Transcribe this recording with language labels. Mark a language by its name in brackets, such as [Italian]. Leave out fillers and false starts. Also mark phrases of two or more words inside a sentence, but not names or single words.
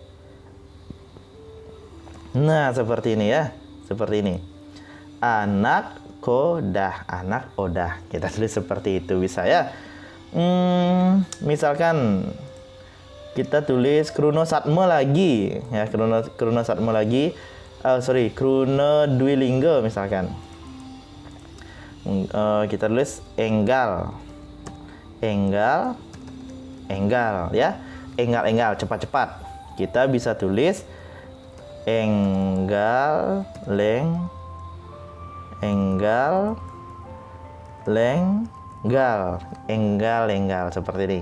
[Indonesian] Nah, seperti ini ya. Seperti ini. Anak kodah, anak odah. Kita tulis seperti itu bisa ya. Misalkan kita tulis kruna satme lagi ya, kruna satme lagi. Kruna dwilingga misalkan. Kita tulis enggal ya, enggal cepat-cepat. Kita bisa tulis enggal lenggal seperti ini.